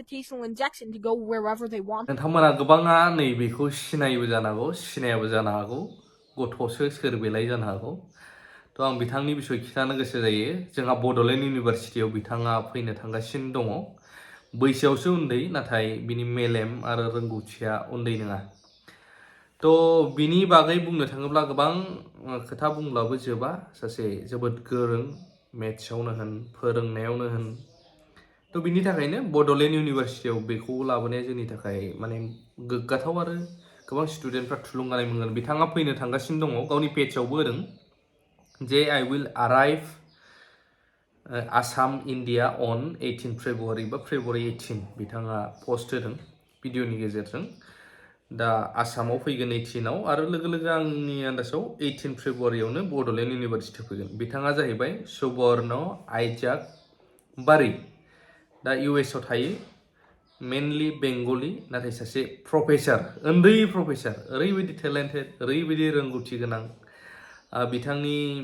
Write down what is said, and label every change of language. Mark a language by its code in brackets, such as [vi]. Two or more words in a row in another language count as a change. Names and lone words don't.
[en] gravitational injection to go wherever they want. [brx] नोंथांमोना गोबाङा नैबेखौ सिनायोबो जानो हागौ सिनायाबो जानो हागौ गथ'सो सोर बेलाय जानो हागौ थ' आं बिथांनि बिसय खिथानो गोसो जायो जोंहा बड'लेण्ड इउनिभारसिटियाव बिथाङा फैनो थांगासिनो दङ बैसोआवसो उन्दै नाथाय बिनि मेलेम आरो रोंगौथिया उन्दै नङा थ' बिनि बागै बुंनो थाङोब्ला गोबां खोथा बुंब्लाबो जोबा सासे जोबोद गोरों मेथ्सआवनो होन फोरोंनायावनो होन थ' बिनि थाखायनो बड'लेण्ड इउनिभारसिटियाव बेखौ लाबोनाया जोंनि थाखाय माने गोग्गाथाव आरो गोबां स्टुडेन्टफ्रा थुलुंगानाय मोनगोन बिथाङा फैनो थांगासिनो दङ गावनि पेजआवबो होदों जे [en] I will arrive [brx] आसाम इन्डिया [en] on 18 February [brx] बा फेब्रुवारि 18 बिथाङा पस्ट होदों भिडिअनि गेजेरजों दा आसामाव फैगोन 18आव आरो लोगो लोगो आंनि आन्दाजाव 18 फेब्रुवारियावनो बड'लेण्ड इउनिभारसिटियाव फैगोन बिथाङा जाहैबाय सुबर्ण आइजाक बारि दा US आव थायो [en] mainly Bengali [brx] नाथाय सासे प्रफेसार उन्दै प्रफेसार ओरैबायदि टेलेन्टेड ओरैबायदि रोंगौथि गोनां बिथांनि